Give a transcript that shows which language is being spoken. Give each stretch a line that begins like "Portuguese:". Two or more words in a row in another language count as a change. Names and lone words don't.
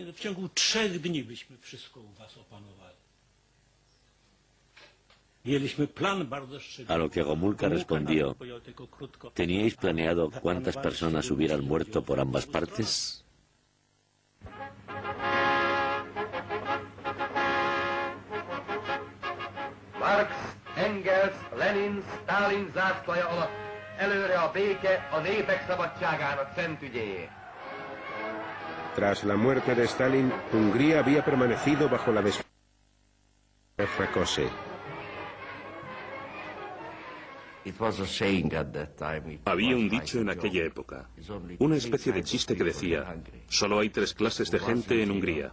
Spanish: A lo que Gomulka respondió: ¿teníais planeado cuántas personas hubieran muerto por ambas partes?
Hungarian: Marx, Engels, Lenin, Stalin zászlaja alatt előre a béke a népek szabadságának szent ügyéért.
Spanish: Tras la muerte de Stalin, Hungría había permanecido bajo la de Rákosi. Había un dicho en aquella época, una especie de chiste que decía: solo hay 3 clases de gente en Hungría.